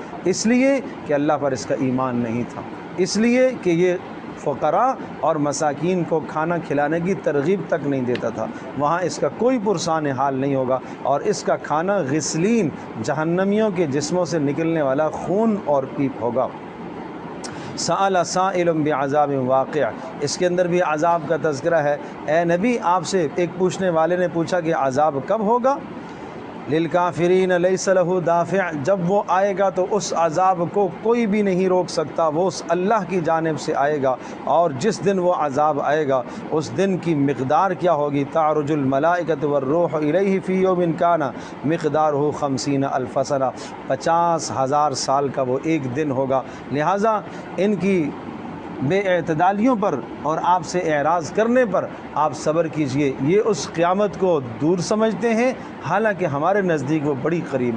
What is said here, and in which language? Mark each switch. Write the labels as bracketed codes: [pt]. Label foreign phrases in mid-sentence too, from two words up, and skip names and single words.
[ur] اس لیے کہ اللہ پر اس کا ایمان نہیں تھا، اس لیے کہ یہ فقرا اور مساکین کو کھانا کھلانے کی ترغیب تک نہیں دیتا تھا. وہاں اس کا کوئی پرسان حال نہیں ہوگا اور اس کا کھانا غسلین جہنمیوں کے جسموں سے نکلنے والا خون اور پیپ ہوگا. [ar] سأل سائل بعذاب واقع. [ur] اس کے اندر بھی عذاب کا تذکرہ ہے۔ اے نبی آپ سے ایک پوچھنے والے نے پوچھا کہ عذاب کب ہوگا. [ar] للكافرين ليس له دافع. [ur] جب وہ آئے گا تو اس عذاب کو کوئی بھی نہیں روک سکتا، وہ اس اللہ کی جانب سے آئے گا. اور جس دن وہ عذاب آئے گا اس دن کی مقدار کیا ہوگی. [ar] تعرج الملائكة والروح إليه في يوم كان مقداره 50 ألف سنة. [ur] 50,000 سال کا وہ ایک دن ہوگا. لہٰذا ان کی بے اعتدالیوں پر اور آپ سے اعراض کرنے پر آپ صبر کیجیے. یہ اس قیامت کو دور سمجھتے ہیں، حالانکہ ہمارے نزدیک وہ بڑی قریب ہے.